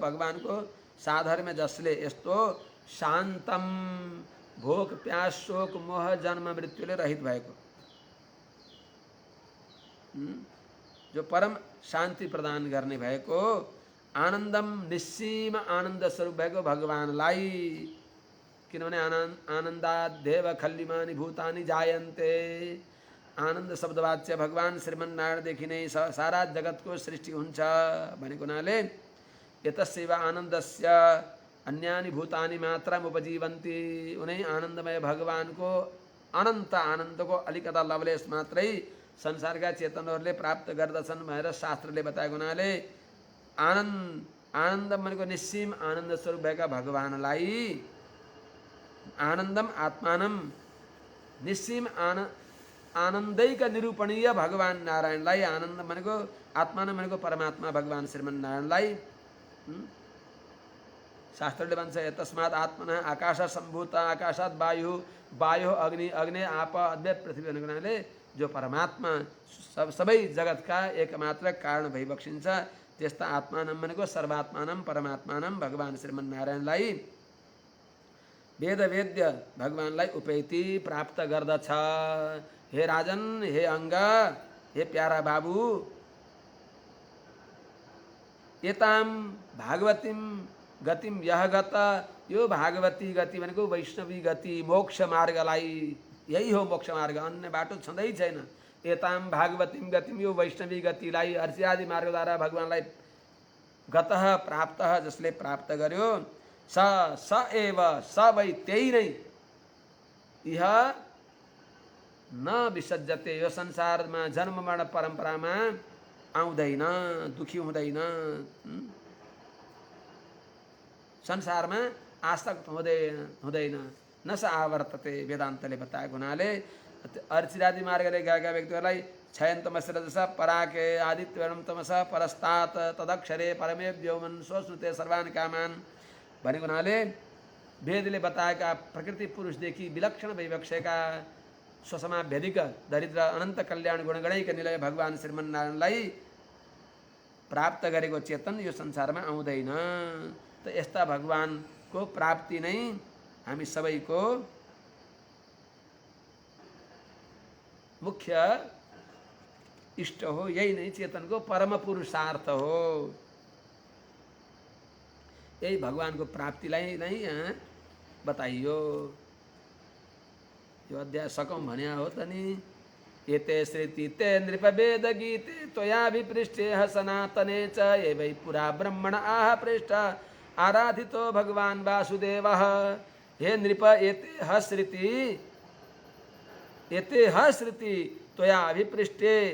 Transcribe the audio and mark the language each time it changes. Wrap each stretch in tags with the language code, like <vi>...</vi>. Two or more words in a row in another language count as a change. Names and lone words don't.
<ne>भगवानको साधर्म्य जसले यस्तो शान्तम भोक प्यास शोक मोह जन्म मृत्युले रहित भएको, जो परम शान्ति प्रदान गर्ने भएको, आनन्दम निस्सीम आनन्द स्वरूप भएको भगवानलाई, किनभने</ne> <sa>आनन्दादेव खल्लिमानि भूतानि जायन्ते,</sa> <ne>आनन्द शब्दवाच्य भगवान श्रीमन्नारायणदेखि नै सारा जगतको सृष्टि हुन्छ भनेको हुनाले</ne> <sa>यतस्यैव आनन्दस्य अन्यानि भूतानि मात्रम उपजीवन्ति,</sa> <ne>उनै आनन्दमय भगवानको अनन्त आनन्दको अलिकता लवलेश मात्रै संसारका चेतनहरूले प्राप्त गर्दछन् भनेर शास्त्रले बताएको हुनाले आनन्द भनेको निस्सीम आनन्द स्वरूप भएका भगवानलाई,</ne> <sa>आनन्दम आत्मानम</sa> <ne>निस्सीम आनन्दैक निरूपणीय भगवान नारायणलाई, आनन्द भनेको आत्मानम भनेको परमात्मा भगवान श्रीमन्नारायणलाई शास्त्रले भन्छ</ne> <sa>तस्मात् आत्मना आकाश सम्भूत आकाशात् वायु वायु अग्नि अग्नि आप अद्वैत पृथ्वी</sa> <ne>भनेको हुनाले जो परमात्मा सबै जगतका एकमात्र कारण भई बक्सिन्छ, त्यस्ता आत्मानम भनेको</ne> <sa>सर्वात्मानम परमात्मानम</sa> <ne>भगवान श्रीमन्नारायणलाई वेद वेद्य भगवानलाई उपेति प्राप्त गर्दछ। हे राजन, हे अङ्ग, हे प्यारा बाबु,</ne> <sa>एताम भागवतीम गतिम यह गत,</sa> <ne>यो भागवती गति भनेको वैष्णवी गति मोक्ष मार्गलाई, यही हो मोक्ष मार्ग, अन्य बाटो छँदै छैन।</ne> <sa>एताम भागवतीम गतिम,</sa> <ne>यो वैष्णवी गतिलाई अर्चियादि मार्गद्वारा भगवानलाई</ne> <sa>गतः प्राप्तः</sa> <ne>जसले प्राप्त गर्यो,</ne> <sa>स एव स वै</sa> <ne>त्यही नै</ne> <sa>यह न विसज्जते,</sa> <ne>यो संसारमा जन्म मरण परम्परामा आउँदैन, दुखी हुँदैन, संसारमा आसक्त हुँदैन,</ne> <sa>न स आवर्तते,</sa> <ne>वेदान्तले बताएको हुनाले अर्चिरादि मार्गले गएका व्यक्तिहरूलाई</ne> <sa>छयन्तमस्य रजसा पराके आदित्यवर्णम तमसा परस्तात् तदक्षरे परमे व्योमन स्वश्नुते सर्वान् कामान्</sa> <ne>भनेको हुनाले वेदले बताएका प्रकृति पुरुषदेखि विलक्षण वैवक्षका स्वसमाभ्यधिक दरिद्र अनन्त कल्याण गुणगणैक निलय भगवान श्रीमन्नारायणलाई प्राप्त गरेको चेतन यो संसारमा आउँदैन। त यस्ता भगवानको प्राप्ति नै हामी सबैको मुख्य इष्ट हो, यही नहीं चेतनको परम पुरुषार्थ हो। यही भगवानको प्राप्तिलाई नै यहाँ बताइयो। यो अध्याय सकौँ भन्या हो त नि।</ne> <sa>एते श्रुति ते नृप वेद गीते त्वया विपृष्टे सनातने च ये वै पुरा ब्रह्मण आह पृष्ठ आराधितो भगवान वासुदेवः। हे नृप एते श्रुति त्वया विपृष्टे</sa>